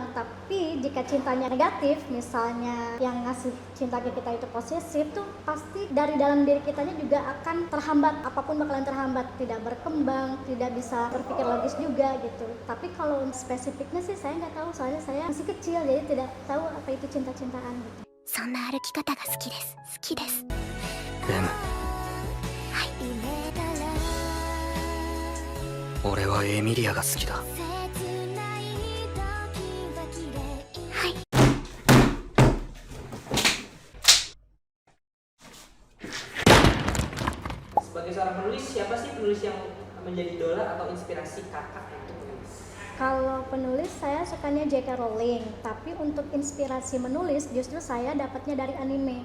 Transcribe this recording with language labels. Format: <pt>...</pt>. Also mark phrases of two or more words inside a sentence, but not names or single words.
<id>Tapi jika cintanya negatif, misalnya yang ngasih cinta ke kita itu posesif, tuh pasti dari dalam diri kitanya juga akan terhambat, apapun bakalan terhambat, tidak berkembang, tidak bisa berpikir logis juga gitu. Tapi kalau spesifiknya sih saya nggak tahu, soalnya saya masih kecil, jadi tidak tahu apa itu cinta-cintaan gitu.</id> <ja>そんな歩き方が好きです。好きです。俺はエミリアが好きだ。</ja> <id>Sebagai seorang penulis, siapa sih penulis yang menjadi idola atau inspirasi kakak untuk menulis? Kalau penulis saya sukanya J.K. Rowling, tapi untuk inspirasi menulis justru saya dapatnya dari anime.</id>